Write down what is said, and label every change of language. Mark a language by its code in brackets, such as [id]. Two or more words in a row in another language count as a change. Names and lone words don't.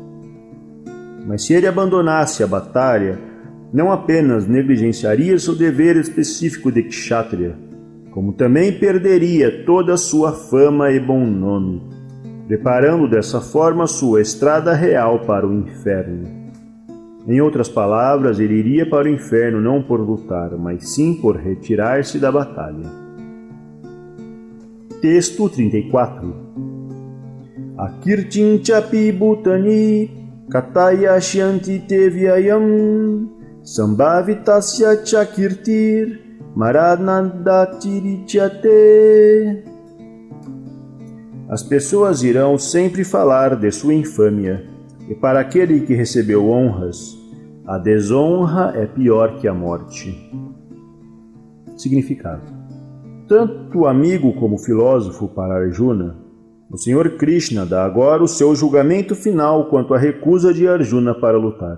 [pt] Mas se ele abandonasse a batalha, não apenas negligenciaria seu dever específico de kshatriya, como também perderia toda a sua fama e bom nome, preparando dessa forma sua estrada real para o inferno. Em outras palavras, ele iria para o inferno não por lutar, mas sim por retirar-se da batalha. Texto 34. [sa] अकीर्तिं चापि भूतानि कथयिष्यन्ति तेऽव्ययाम् सम्भावितस्य चाकीर्तिर्मरणादतिरिच्यते. [pt] As pessoas irão sempre falar de sua infâmia, e para aquele que recebeu honras, a desonra é pior que a morte. Significado: tanto amigo como filósofo para Arjuna, o Senhor Krishna dá agora o seu julgamento final quanto à recusa de Arjuna para lutar.